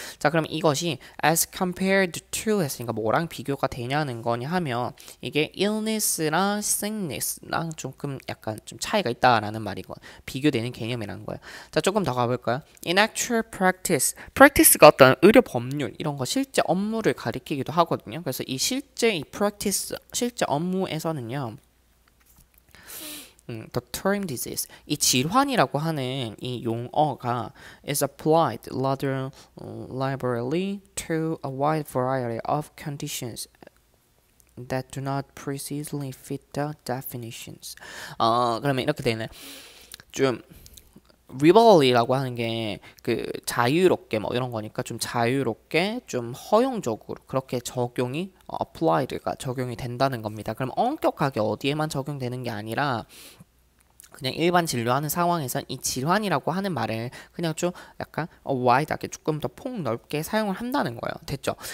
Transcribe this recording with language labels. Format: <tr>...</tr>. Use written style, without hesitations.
<ko>자, 그럼 이것이</ko> <en>as compared to</en> <ko>했으니까 뭐랑 비교가 되냐는 거냐 하면 이게 illness랑 sickness랑 조금 약간 좀 차이가 있다라는 말이고 비교되는 개념이라는 거예요. 자, 조금 더 가볼까요?</ko> <en>In actual practice,</en> <ko>practice가 어떤 의료 법률 이런 거 실제 업무를 가리키기도 하거든요. 그래서 이 실제 이 practice 실제 업무에서는요.</ko> <en>The term disease</en> <ko>이 질환이라고 하는 이 용어가</ko> <en>is applied rather liberally to a wide variety of conditions that do not precisely fit the definitions.</en> <ko>그러면 이렇게 되네. 좀 liberally라고 하는 게 그 자유롭게 뭐 이런 거니까 좀 자유롭게 좀 허용적으로 그렇게 적용이 applied가 적용이 된다는 겁니다. 그럼 엄격하게 어디에만 적용되는 게 아니라 그냥 일반 진료하는 상황에선 이 질환이라고 하는 말을 그냥 좀 약간 wide하게 조금 더 폭넓게 사용을 한다는 거예요. 됐죠?</ko>